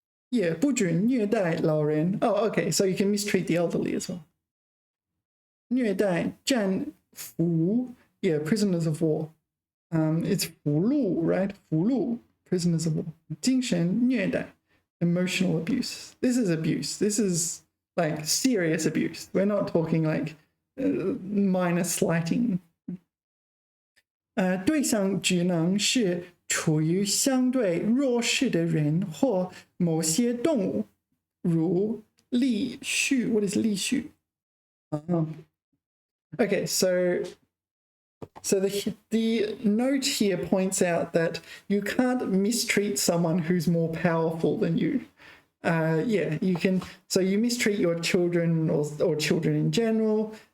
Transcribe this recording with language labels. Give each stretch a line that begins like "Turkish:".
English: Yeah,
Chinese: 不准虐待老人.
English: Oh, okay, so you can mistreat the elderly as well.
Chinese: 虐待战俘.
English: Yeah, prisoners of war. It's 俘虏, right? 俘虏, prisoners of war.
Chinese: 精神虐待,
English: emotional abuse. This is abuse. This is like serious abuse. We're not talking like minor slighting.
Chinese: 对象只能是处于相对弱势的人或某些动物，如隶序.
English: What is 隶序? Okay, so the note here points out that you can't mistreat someone who's more powerful than you. Yeah, you can. So you mistreat your children or children in general.